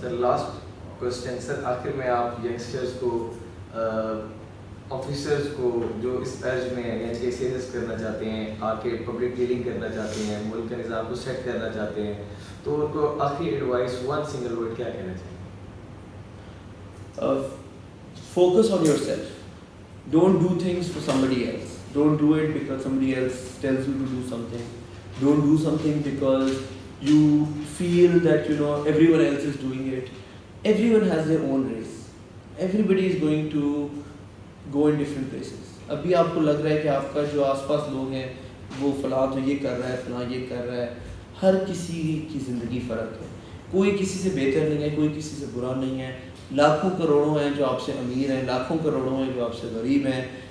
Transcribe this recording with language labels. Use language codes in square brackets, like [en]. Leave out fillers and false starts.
[ur] Sir last question سر, آخر میں آپ ینگسٹرز کو, آفیسرز کو جو اس ارج میں یعنی کہ سیریس کرنا چاہتے ہیں, آ کے پبلک ڈیلنگ کرنا چاہتے ہیں, ملک کے نظام کو سیٹ کرنا چاہتے ہیں, تو ان کو آخری ایڈوائس ون سنگل ورڈ کیا کہنا چاہیں گے؟ [en] Focus on yourself. Don't do things for somebody else. Don't do it because somebody else tells you to do something. Don't do something because you feel that everyone else is doing it. Everyone has their own race. Everybody is going to go in different places. [ur] ابھی آپ کو لگ رہا ہے کہ آپ کا جو آس پاس لوگ ہیں وہ فلاں تو یہ کر رہا ہے, فلاں یہ کر رہا ہے. ہر کسی کی زندگی فرق ہے, کوئی کسی سے بہتر نہیں ہے, کوئی کسی سے برا نہیں ہے. لاکھوں کروڑوں ہیں جو آپ سے امیر ہیں, لاکھوں کروڑوں ہیں جو آپ سے غریب ہیں.